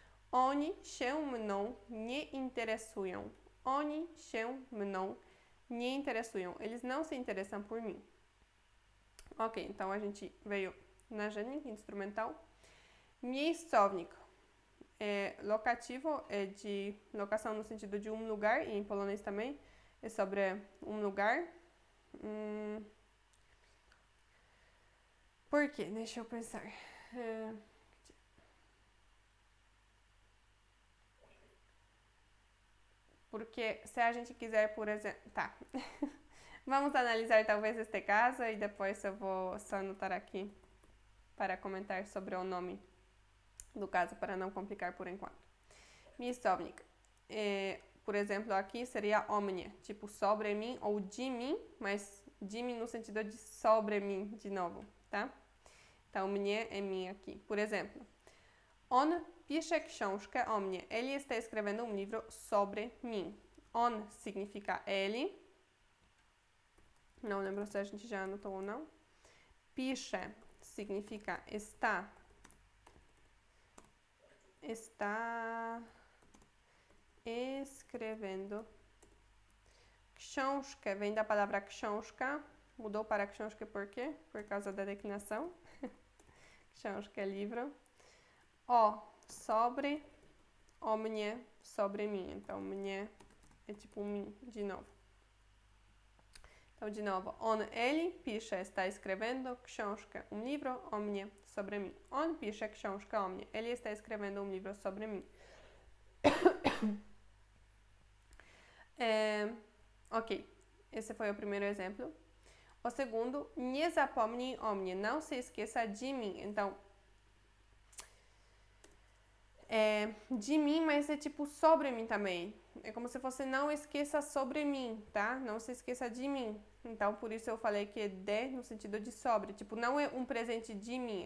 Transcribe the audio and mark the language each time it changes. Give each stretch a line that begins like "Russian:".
Polish: Oni się mną nie interesują. Oni się mną nie interesują.
Portuguese: Eles não se interessam por mim. Ok, então a gente veio narzędnik instrumental. Miejscownik. Locativo é de locação no sentido de um lugar, e em polonês também é sobre um lugar. Por quê? Deixa eu pensar. Porque se a gente quiser, por exemplo... Tá. Vamos analisar talvez este caso e depois eu vou só anotar aqui para comentar sobre o nome do caso, para não complicar por enquanto. Miejscownik. Por exemplo, aqui seria o mnie, tipo sobre mim ou de mim, mas de mim no sentido de sobre mim, de novo, tá? Então, mnie é mim aqui. Por exemplo,
Polish: on pisze książkę o mnie.
Portuguese: Ele está escrevendo um livro sobre mim. On significa ele. Não lembro se a gente já anotou ou não. Pisze significa está. Está escrevendo. Książkę vem da palavra książka. Mudou para książkę por quê? Por causa da declinação. Książka é livro. O, sobre, o mnie, sobre mim. Então, mnie é tipo mim, de novo. Então, de novo, on, ele, pisze, está escrevendo książkę, livro, o mnie, sobre mim.
Polish: On pisze książkę o mnie.
Portuguese: Ele está escrevendo livro sobre mim. Ok, esse foi o primeiro exemplo. O segundo,
Polish: nie zapomnij o mnie.
Portuguese: Não se esqueça de mim. Então, de mim, mas é tipo sobre mim também. É como se fosse não esqueça sobre mim, tá? Não se esqueça de mim. Então, por isso eu falei que é de no sentido de sobre. Tipo, não é um presente de mim.